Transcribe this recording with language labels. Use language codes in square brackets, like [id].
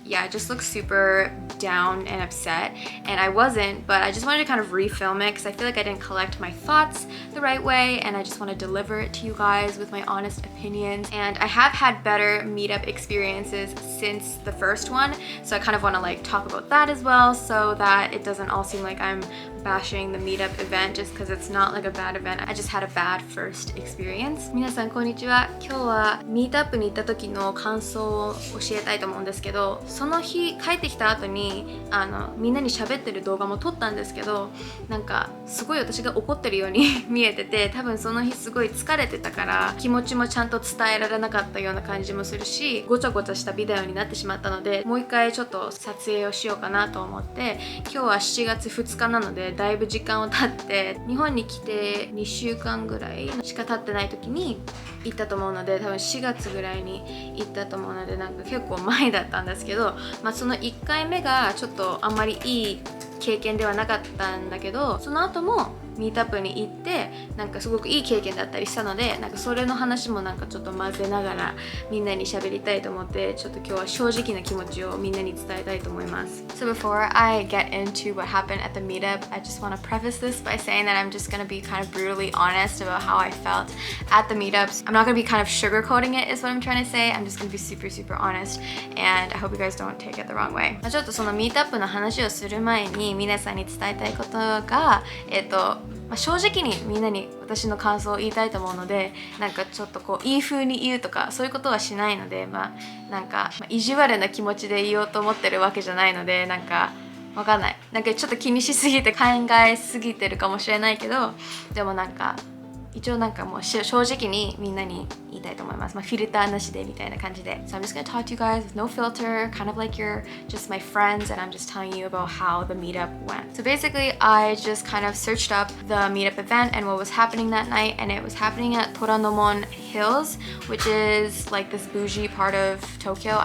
[en] Yeah, I just looked super down and upset, and I wasn't, but I just wanted to kind of refilm it because I feel like I didn't collect my thoughts the right way, and I just want to deliver it to you guys with my honest opinions. And I have had better meetup experiences since the first one, so I kind of want to like talk about that as well, so that it doesn't all seem like I'm bashing the meetup event just because it's not like a bad event. I just had a bad first experience. [ja] 皆さんこんにちは。今日はミートアップに行った時の感想を教えたいと思うんですけど、その日帰ってきた後にみんなに喋ってる動画も撮ったんですけど、なんかすごい私が怒ってるように見えてて、多分その日すごい疲れてたから気持ちもちゃんと伝えられなかったような感じもするし、ごちゃごちゃしたビデオになってしまったので、もう一回ちょっと撮影をしようかなと思って、今日は7月2日なのでだいぶ時間を経って、日本に来て2週間ぐらいしか経ってない時に行ったと思うので、多分4月ぐらいに行ったと思うので、なんか結構前だったんですけど、その1回目がちょっとあんまりいい経験ではなかったんだけど、その後もミートアップに行ってなんかすごくいい経験だったりしたので、なんかそれの話もなんかちょっと混ぜながらみんなに喋りたいと思って、ちょっと今日は正直な気持ちをみんなに伝えたいと思います。 [en] So before I get into what happened at the meetup, I just want to preface this by saying that I'm just going to be kind of brutally honest about how I felt at the meetups. I'm not going to be kind of sugarcoating it is what I'm trying to say. I'm just going to be super honest, and I hope you guys don't take it the wrong way. [ja] ちょっとそのミートアップの話をする前に皆さんに伝えたいことが、正直にみんなに私の感想を言いたいと思うので、なんかちょっとこういい風に言うとかそういうことはしないので、なんか意地悪な気持ちで言おうと思ってるわけじゃないので、なんかわかんない、なんかちょっと気にしすぎて考えすぎてるかもしれないけど、でもなんか一応なんかもう正直にみんなに言いたいと思います。フィルターなしでみたいな感じで。 [en] So I'm just gonna talk to you guys with no filter, kind of like you're just my friends, and I'm just telling you about how the meetup went. So basically, I just kind of searched up the meetup event and what was happening that night, and it was happening at Toranomon Hills, which is like this bougie part of Tokyo.